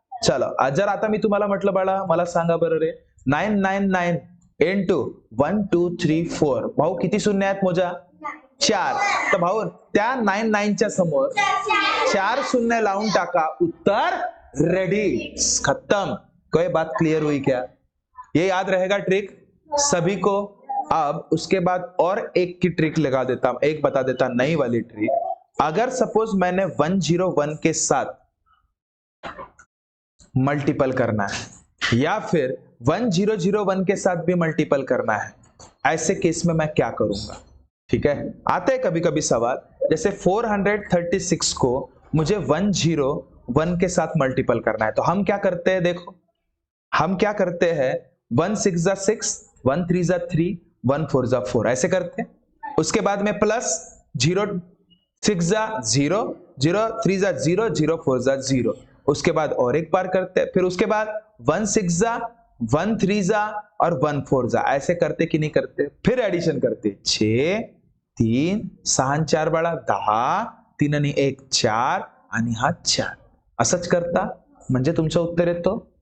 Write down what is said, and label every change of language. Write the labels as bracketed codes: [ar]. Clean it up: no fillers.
[mr] चलो, जर आता मी तुम्हाला म्हटलं बाळा मला सांगा बरं रे, 999 इंटू 1 2 3 4, भाऊ किती शून्य आहेत मोजा? 4, तर भाऊ त्या 99 च्या समोर 4 शून्य लावून टाका, उत्तर रेडी, खत्म। [hi] कोई बात क्लियर हुई क्या? ये याद रहेगा ट्रिक सभी को। अब उसके बाद और एक की ट्रिक लगा देता, एक बता देता नई वाली ट्रिक। अगर सपोज मैंने 101 के साथ मल्टीपल करना है या फिर 1001 के साथ भी मल्टीपल करना है, ऐसे केस में मैं क्या करूंगा? ठीक है, आते हैं कभी कभी सवाल, जैसे 436 को मुझे 101 के साथ मल्टीपल करना है, तो हम क्या करते हैं? देखो हम क्या करते हैं, 1 6 जा 6, 1 3 जा 3, 1 4 जा 4, ऐसे करते हैं। उसके बाद में प्लस 0 6 जा 0, 0 3 जा 0, 0 4 जा 0, उसके बाद और एक बार करते हैं, फिर उसके बाद 1 6 जा 1 3 जा और 1 4 जा, ऐसे करते कि नहीं करते? फिर एडिशन करते, [mr] 6 3 6 4 बाळा 10, 3 आणि 1 4 आणि हा 4, असंच करता म्हणजे तुमचं उत्तर येतो।